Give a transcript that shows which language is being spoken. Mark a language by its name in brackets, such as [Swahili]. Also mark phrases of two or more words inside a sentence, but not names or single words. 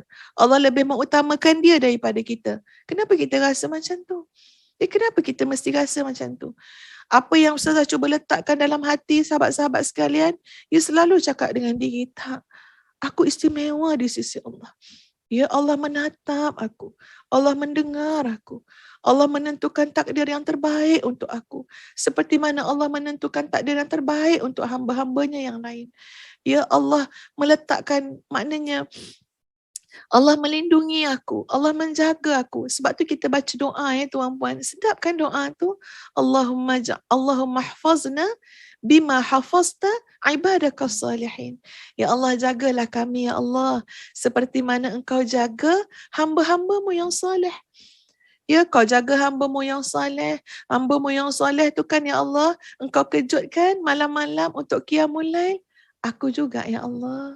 [Malay] Allah lebih mengutamakan dia daripada kita. Kenapa kita rasa macam tu? Kenapa kita mesti rasa macam tu? Apa yang Ustazah cuba letakkan dalam hati sahabat-sahabat sekalian, dia selalu cakap dengan diri, tak, aku istimewa di sisi Allah. Ya Allah menatap aku. Allah mendengar aku. Allah menentukan takdir yang terbaik untuk aku. Seperti mana Allah menentukan takdir yang terbaik untuk hamba-hambanya yang lain. Ya Allah meletakkan, maknanya Allah melindungi aku, Allah menjaga aku. Sebab tu kita baca doa ya tuan puan. Sedap kan doa tu? [Arabic] اللهم احفظنا بما حفظت عبادك الصالحين. [Malay] Ya Allah jagalah kami ya Allah seperti mana engkau jaga hamba-hambamu yang soleh. Ya kau jaga hamba-mu yang soleh. Hamba-mu yang soleh tu kan ya Allah, engkau kejutkan malam-malam untuk [Arabic] قيام الليل. [Malay] Aku juga ya Allah.